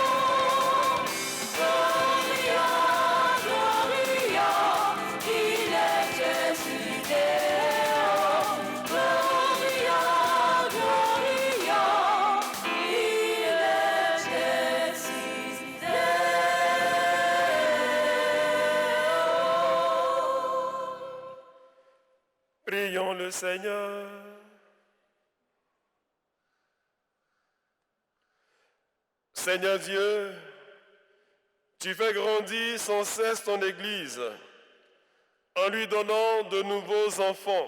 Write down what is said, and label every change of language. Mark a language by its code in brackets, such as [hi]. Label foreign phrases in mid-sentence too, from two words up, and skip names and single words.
[la] Gloria, Gloria, in excelsis Deo. Gloria, Gloria, in excelsis Deo. [fr] Prions le Seigneur. Seigneur Dieu, tu fais grandir sans cesse ton Église en lui donnant de nouveaux enfants.